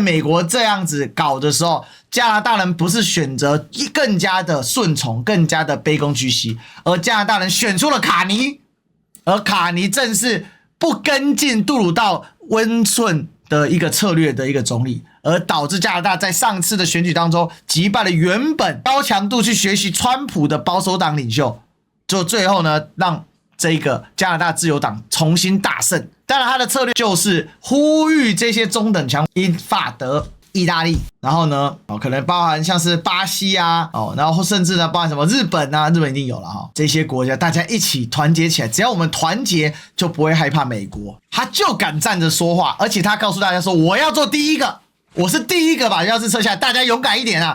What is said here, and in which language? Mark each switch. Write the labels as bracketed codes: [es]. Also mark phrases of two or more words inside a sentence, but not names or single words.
[zh] 美國這樣子搞的時候，加拿大人不是選擇更加的順從，更加的卑躬屈膝，而加拿大人選出了卡尼，而卡尼正是不跟進杜魯道溫順的一個策略的一個總理，而導致加拿大在上次的選舉當中擊敗了原本高強度去學習川普的保守黨領袖，就最後呢讓這個加拿大自由黨重新大勝。當然他的策略就是呼籲這些中等強英法德意大利，然後呢可能包含像是巴西啊，然後甚至呢包含什麼日本啊，日本一定有了哈，这些国家大家一起团結起來，只要我們团結就不會害怕美國，他就敢站着說話，而且他告訴大家說我要做第一個，我是第一個把鑰匙撤下來，大家勇敢一點啊！